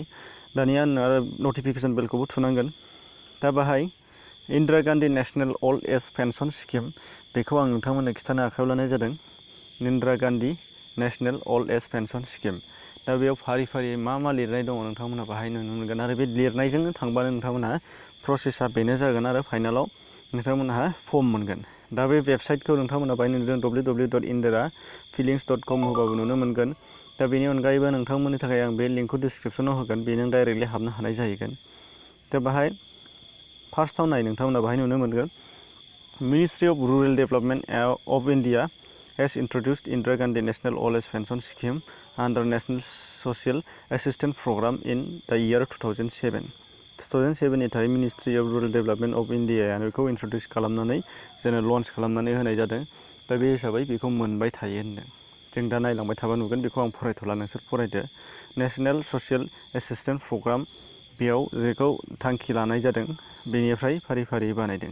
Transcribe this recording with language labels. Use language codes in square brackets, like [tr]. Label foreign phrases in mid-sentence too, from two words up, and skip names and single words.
[brx] दानिया आरो नटिफिकेसन बेलखौबो थुनांगोन। दा बाहाय इन्दिरा गान्धी नेसनेल अल्ड एज पेन्सन स्किम बेखौ आं नोंथांमोननो खिन्थानो आखायाव लानाय जादों। इन्दिरा गान्धी नेसनेल अल्ड एज पेन्सन स्किम। दा बेयाव फारि फारि मा लिरनाय दङ नोंथांमोनहा बाहाय नुनो मोनगोन। आरो बे लिरनायजोंनो थांबानो नोंथांमोनहा प्रसेसा बेनो जागोन आरो फाइनालाव नोंथांमोनहा फर्म मोनगोन। दा बे वेबसाइटखौ नोंथांमोना बाहाय नुदों www.indira-feelings.com होबाबो नुनो मोनगोन। दा बेनि अनगायैबो नोंथांमोननि थाखाय आं बे लिंकखौ डिसक्रिपसनाव होगोन, बेजों डाइरेक्टलि हाबनो हानाय जाहैगोन। दा बाहाय फार्स्टआव नोंथांमोना बाहाय नुनो मोनगोन [en] मिनिस्ट्रि अफ रुरेल डेभेलपमेन्ट अफ इन्डिया has introduced Indira Gandhi National Old Age Pension Scheme under National Social Assistance Program in the year 2007. [brx] 2007 नि थाखाय मिनिस्ट्रि अफ रुरेल डेभेलपमेन्ट अफ इन्डियायानो बेखौ इन्ट्रडिउस खालामनानै जोंनो लन्च खालामनानै होनाय जादों। दा बे हिसाबै बेखौ मोनबाय थायो होनदों। जों दा नायलांबाय थाबा नुगोन, बेखौ आं फरायथ'ला, नोंसोर फरायदो। नेसनेल ससियेल एसिस्टेन्स प्रग्राम, बेयाव जेखौ थांखि लानाय जादों बेनिफ्राय फारि फारि बानायदों।